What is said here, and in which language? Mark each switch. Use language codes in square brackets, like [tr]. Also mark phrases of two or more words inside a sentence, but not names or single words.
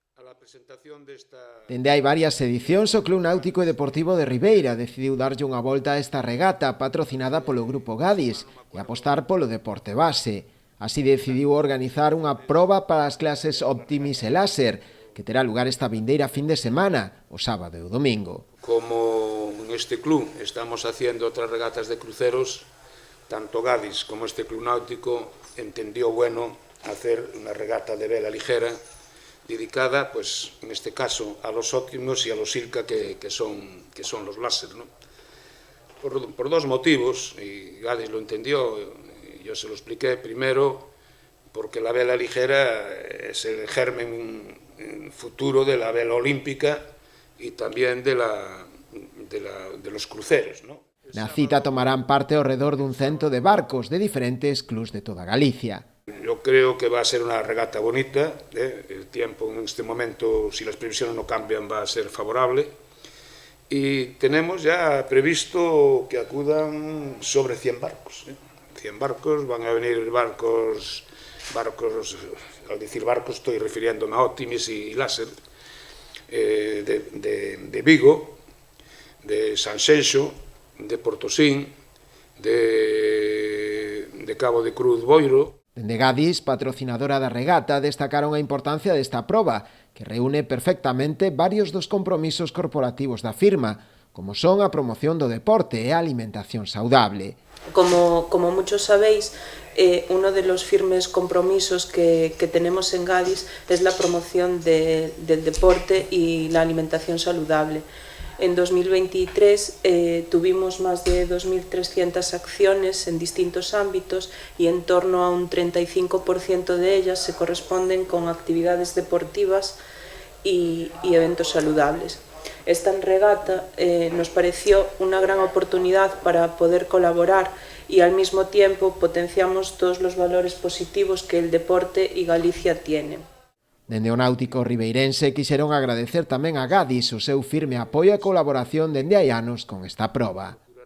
[gl] Dende hai varias edicións, o Club Náutico e Deportivo de Ribeira decidiu darlle unha volta a esta regata patrocinada polo Grupo Gadis e apostar polo deporte base. Así decidiu organizar unha proba para as clases Optimis e Láser, que terá lugar esta vindeira fin de semana, o sábado e o domingo. [es] Como neste club estamos haciendo outras regatas de cruceros, tanto Gadis como este Club Náutico entendió bueno hacer una regata de vela ligera dedicada, pues, en este caso, a los Optimus y a los Silca, que son los láser, ¿no? Por dos motivos, y Gadis lo entendió, yo se lo expliqué. Primero, porque la vela ligera es el germen futuro de la vela olímpica y también de los cruceros, ¿no? [gl] Na cita tomarán parte ao redor dun 100 de barcos de diferentes clubs de toda Galicia. [es] Yo creo que va a ser una regata bonita, el tiempo en este momento, si las previsiones no cambian, va a ser favorable, y tenemos ya previsto que acudan sobre 100 barcos. 100 barcos, van a venir barcos, al decir barcos estoy refiriéndome a Optimis y Láser, de Vigo, de Sanxenxo, de Portosín, de Cabo de Cruz Boiro. [gl] Dende Gadis, patrocinadora da regata, destacaron a importancia desta proba, que reúne perfectamente varios dos compromisos corporativos da firma, como son a promoción do deporte e a alimentación saudable. [es] Como muchos sabéis, uno de los firmes compromisos que tenemos en Gadis es la promoción del deporte y la alimentación saludable. En 2023 tuvimos más de 2.300 acciones en distintos ámbitos y en torno a un 35% de ellas se corresponden con actividades deportivas y eventos saludables. Esta regata nos pareció una gran oportunidad para poder colaborar y al mismo tiempo potenciamos todos los valores positivos que el deporte y Galicia tienen. [gl] Dende o náutico ribeirense quixeron agradecer tamén a Gadis o seu firme apoio e colaboración dende hai anos con esta proba.